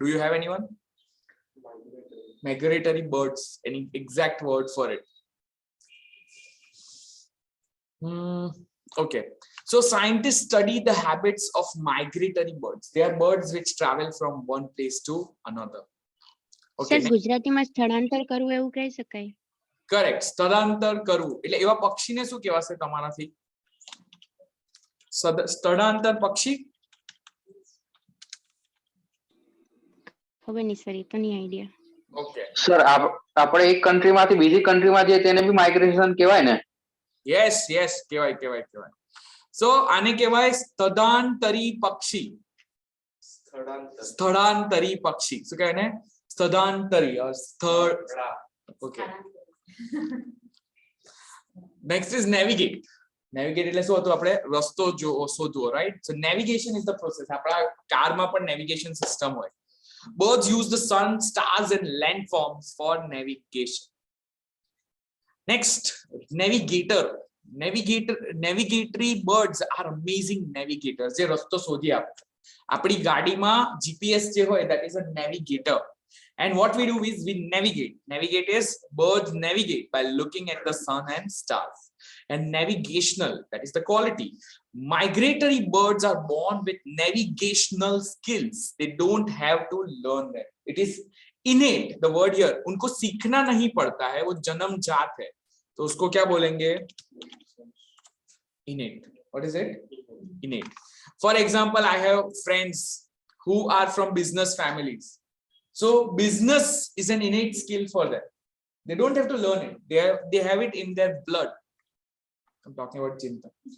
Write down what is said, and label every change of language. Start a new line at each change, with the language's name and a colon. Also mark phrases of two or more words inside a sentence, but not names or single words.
English: Do you have anyone? Migratory birds. Any exact word for it? Okay. So scientists study the habits of migratory birds. They are birds which travel from one place to another. Okay.
Gujarati: સર ગુજરાતીમાં સ્થળાંતર કરવું એવું કહી શકાય?
English: Correct.
Gujarati: સ્થળાંતર કરવું એટલે એવા પક્ષીને શું કહેવાશે તમારાથી? સ્થળાંતર પક્ષી? ખબર નહીં સર, એ તો નહીં આઈડિયા.
English: Okay.
Gujarati: સર આપણે એક કન્ટ્રીમાંથી બીજી કન્ટ્રીમાં જઈએ તેને બી માઇગ્રેશન કહેવાય ને?
English: Yes, yes,
Gujarati: કહેવાય. So આને કહેવાય સ્થળાંતરી પક્ષી. સ્થળાંતરી પક્ષી. શું કહેવાય ને? સ્થળાંતરી સ્થળ.
English: Okay. Next is navigate.
Gujarati: Navigate એટલે શું હતું? આપણે રસ્તો શોધવો,
English: right? So navigation is the process.
Gujarati: આપણા કારમાં પણ
English: navigation system
Gujarati: હોય.
English: Birds use the sun, stars and landforms for navigation. Next, navigator. Navigatory birds are amazing navigators.
Gujarati: જે રસ્તો શોધી આપે. આપણી ગાડીમાં GPS જે હોય,
English: that is a navigator. And what we do is we navigate. Navigate is birds navigate by looking at the sun and stars. And navigational, that is the quality. Migratory birds are born with navigational skills. They don't have to learn them. It is innate. The word here,
Hindi: उनको सीखना नहीं पड़ता है, वो जन्मजात है. तो उसको क्या बोलेंगे?
English: Innate. What is it? Innate. For example, I have friends who are from business families. So business is an innate skill for them. They don't have to learn it. They have it in their blood. I'm talking about Chinta.